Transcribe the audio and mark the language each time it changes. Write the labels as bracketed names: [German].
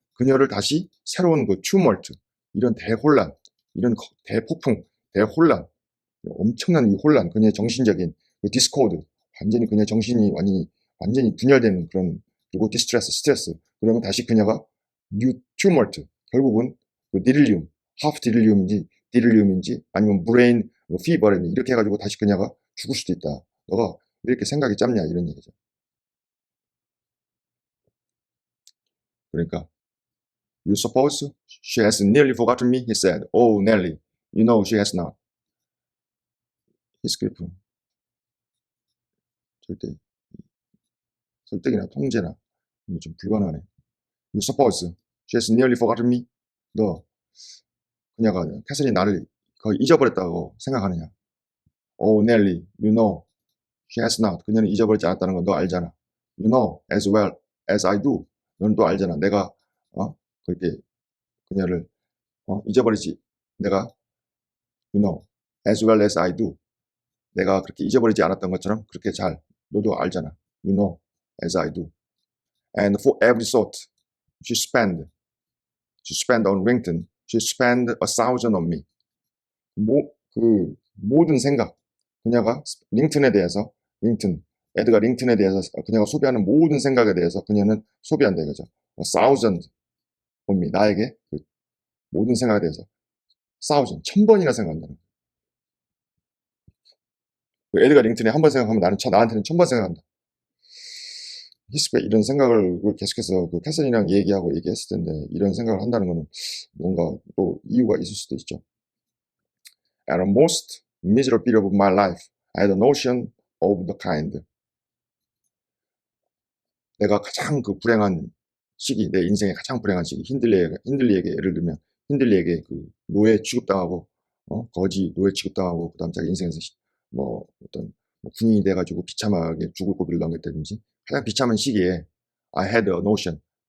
[Korean] 그녀를 다시 새로운 그 tumult, 이런 대혼란, 이런 대폭풍, 대혼란, 엄청난 이 혼란, 그녀의 정신적인 그 discord, 완전히 그녀의 정신이 완전히 분열되는 그런, 그리고 스트레스, 그러면 다시 그녀가 [English] new tumult, [Korean] 결국은 그 delirium, [English] half delirium [Korean] 인지 아니면 [English] brain fever [Korean] 인지 이렇게 해가지고 다시 그녀가 죽을 수도 있다. 너가 왜 이렇게 생각이 짧냐 이런 얘기죠. 그러니까 [English] You suppose she has nearly forgotten me? He said. Oh, Nelly, you know she has not. [Korean] 히스클리프 절대 설득이나 통제나 좀 불가능하네. [English] You suppose she has nearly forgotten me? [Korean] 너 그녀가 캐서린이 나를 거의 잊어버렸다고 생각하느냐? [English] Oh, Nelly, you know she has not. [Korean] 그녀는 잊어버리지 않았다는 거 너 알잖아. [English] You know as well as I do. [Korean] 너는 또 알잖아. 내가 그렇게 그녀를 잊어버리지. 내가 [English] you know as well as I do. [Korean] 내가 그렇게 잊어버리지 않았던 것처럼 그렇게 잘 너도 알잖아. [English] You know as I do. And for every thought she spent on Rington, she spent 1,000 on me. [Korean] 그 모든 생각, 그녀가 링튼에 대해서, 에드가 링튼에 대해서 그녀가 소비하는 모든 생각에 대해서 그녀는 소비한다 이거죠. [English] 1,000 on me, [Korean] 나에게 그 모든 생각에 대해서 1,000, 1,000번이나 생각한다는 거예요. 에드가 링튼이 한 번 생각하면 나한테는 1,000번 생각한다. 히스가 이런 생각을 계속해서 그 캐서린이랑 얘기했을 텐데 이런 생각을 한다는 거는 뭔가 또 이유가 있을 수도 있죠. [English] At the most miserable period of my life, I had a notion of the kind. [Korean] 내가 가장 그 불행한 시기, 내 인생의 가장 불행한 시기, 힌들리에게 예를 들면 힌들리에게 그 노예 취급당하고 거지 노예 취급당하고 그다음 자기 인생에서 뭐 어떤 군인이 돼가지고 비참하게 죽을 고비를 넘겼다든지 가장 비참한 시기에 [English] I had a notion.